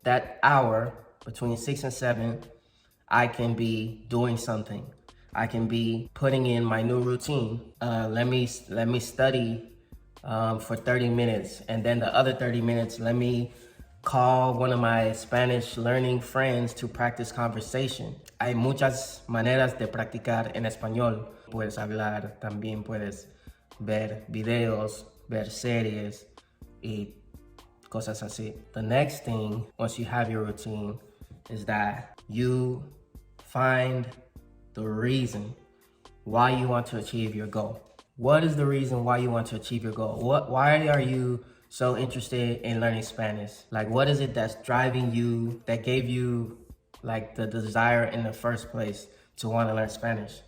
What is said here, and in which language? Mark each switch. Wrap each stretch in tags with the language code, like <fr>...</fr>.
<en>That hour between 6 and 7, I can be doing something. I can be putting in my new routine. Let me study for 30 minutes, and then the other 30 minutes, let me call one of my Spanish learning friends to practice conversation.</en> <es>Hay muchas maneras de practicar en español. Puedes hablar, también puedes ver videos, ver series y cosas así.</es> <en>The next thing, once you have your routine, is that you find the reason why you want to achieve your goal. What is the reason why you want to achieve your goal? Why are you so interested in learning Spanish? Like, what is it that's driving you, that gave you like the desire in the first place to want to learn Spanish?</en>